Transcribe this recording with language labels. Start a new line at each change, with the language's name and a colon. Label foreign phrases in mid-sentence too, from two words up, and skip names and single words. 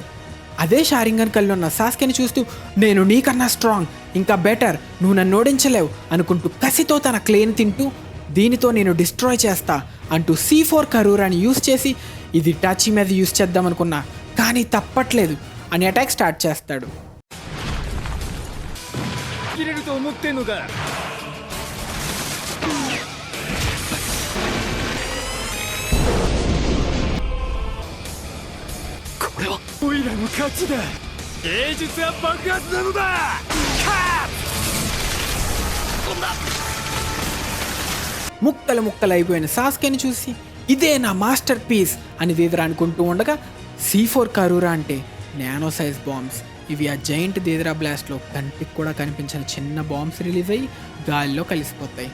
Telugu: అదే షారింగన్ కళ్ళు ఉన్న సాస్కెని చూస్తూ నేను నీకన్నా స్ట్రాంగ్, ఇంకా బెటర్, నువ్వు నన్ను ఓడించలేవు అనుకుంటూ కసితో తన క్లేని తింటూ దీనితో నేను డిస్ట్రాయ్ చేస్తా అంటూ C4 కరూరాని యూస్ చేసి ఇది ఇటాచి మీద యూస్ చేద్దామనుకున్నా కానీ తప్పట్లేదు అని
English: attack start
Telugu: చేస్తాడు.
Japanese: 切れると思ってんのかこれはオイラの勝ちだ芸術は爆発なのだカー
Telugu: ముక్కలు ముక్కలు అయిపోయిన సాస్కెని చూసి ఇదే నా
English: master piece
Telugu: అని దేదరా అనుకుంటూ ఉండగా C4 కరూరా అంటే
English: nano size bombs,
Telugu: ఇవి ఆ జైంట్ దేదరా బ్లాస్ట్లో కంటికి కూడా కనిపించిన చిన్న బాంబ్స్ రిలీజ్ అయ్యి గాలిలో కలిసిపోతాయి.